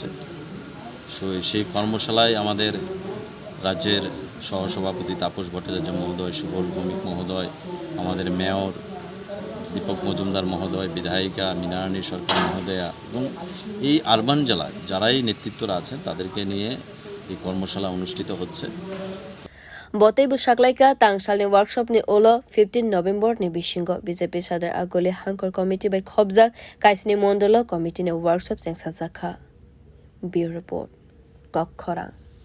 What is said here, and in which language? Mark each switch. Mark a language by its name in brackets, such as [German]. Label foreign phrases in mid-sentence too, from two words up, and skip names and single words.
[Bangla] সেই কর্মশালায় আমাদের রাজ্যের সহসভাপতি তাপস ভট্টাচার্য মহোদয়, সুবল ভৌমিক মহোদয়, আমাদের মেয়র দীপক মজুমদার মহোদয়, বিধায়িকা মিনারানী সরকার মহোদয়া এবং এই আরবান জেলায় যারাই নেতৃত্বরা আছেন তাদেরকে নিয়ে এই কর্মশালা অনুষ্ঠিত হচ্ছে। [Kok Borok] बतैबो साकलाइका तांगसालनि वर्कशॉप नि ओलो 15 नभेम्बर नि बिसिंगो बीजेपी सदर आगोले हंकर कमिटी बाय खबजा काइसनि मंडल कमिटी नि वर्कशॉप songsajakha [English] bureau report [Kok Borok] कखरा।